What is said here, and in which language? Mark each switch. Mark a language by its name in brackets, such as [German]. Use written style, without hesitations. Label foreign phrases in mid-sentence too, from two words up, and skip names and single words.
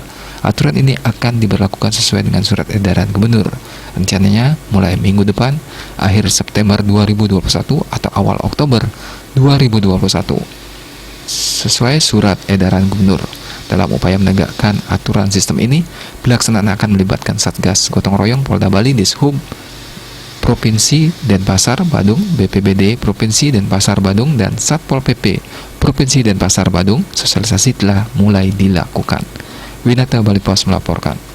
[Indonesian] Aturan ini akan diberlakukan sesuai dengan surat edaran gubernur. Rencananya mulai minggu depan, akhir September 2021 atau awal Oktober 2021. Sesuai surat edaran gubernur. Dalam upaya menegakkan aturan sistem ini, pelaksanaan akan melibatkan Satgas Gotong Royong Polda Bali, Dishub Provinsi Denpasar Badung, BPBD Provinsi Denpasar Badung, dan Satpol PP Provinsi Denpasar Badung. Sosialisasi telah mulai dilakukan. Winata Bali Pos melaporkan.